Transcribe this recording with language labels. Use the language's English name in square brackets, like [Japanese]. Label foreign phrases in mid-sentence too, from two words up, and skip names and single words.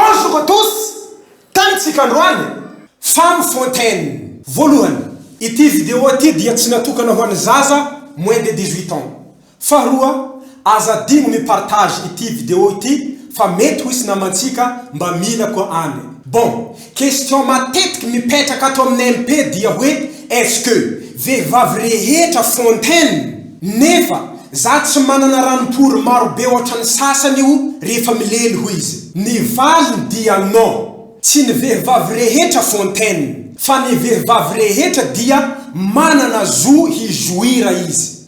[French] Bonjour à tous! [Malagasy] Tanitsikandroany, Femme Fontaine. Voalohany, ity vidéo ity dia tsy natokana ho an'ny zaza [French] moins de 18 ans. [Malagasy] Faharoa, azadigno mipartage ity vidéo ity fa mety ho isy namantsika mba mila koa any. Bon, question matetiky mipetraka ato amin'ny MP dia hoe [French] est-ce que [Malagasy] vehivavy rehetra fontaine nefa za tsy manana ranom-pory maro be ohatran'ny sasany io rehefa milely ho izy. Ny valiny dia non. Tsy ny vehivavy rehetra fontaine, fa ny vehivavy rehetra dia manana zo hijoira izy.